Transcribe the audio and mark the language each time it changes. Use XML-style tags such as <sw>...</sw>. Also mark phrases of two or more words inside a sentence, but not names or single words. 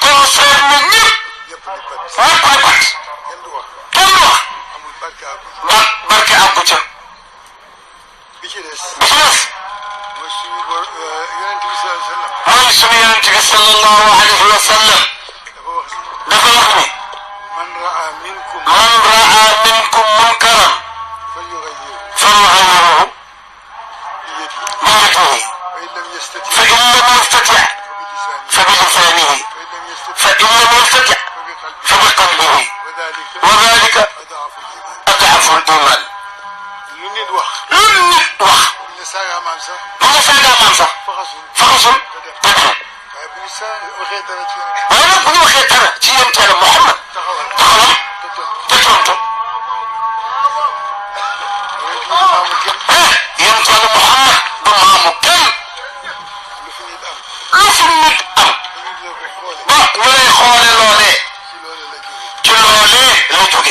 <wo>ni pat kenn du wax amul barke àggul barke àggu ca bi ci des bi ci des mooy suñu yonent bi mooy suñu yonent bi</wo> <ar>صلى الله عليه وسلم</ar> <wo>dafa wax ni dafa wax ni</wo> <ar>من رأى منكم munkaran falyughayyirhu بيده فإن لم يستطع فبلسانه فإن لم يستطع فبقلبه وذلك أضعف الإيمان</ar> <wo>lu nit wax bu ñu saaga maam sax faxasul te dem waaye bu ñu waxee dara ci yonent Yàlla Muhammad taxawal te tontu yonent Yàlla Muhammad du maamu kenn lu fi nit am ba ñu lay xoole loolee ci loolee la jóge</wo>